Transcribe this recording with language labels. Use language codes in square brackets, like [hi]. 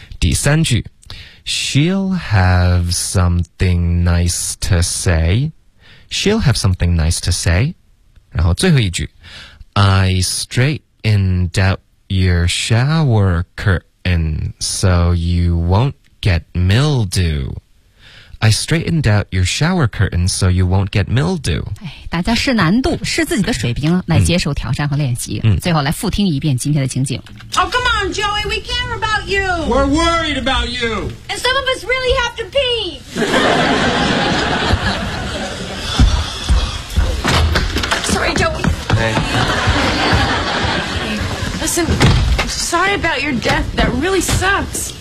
[zh] 第三句 [en] She'll have something nice to say She'll have something nice to say [zh] 然后最后一句 [en] I straightened out your shower curtain So you won't get mildew I straightened out your shower curtain So you won't get mildew [zh] 大家试难度试自己的水平来接受挑战和练习最后来复听一遍今天的情景 [en] Oh come on Joey we care about you We're worried about you And some of us really have to pee Sorry Joey Hey Listen Sorry about your death That really sucks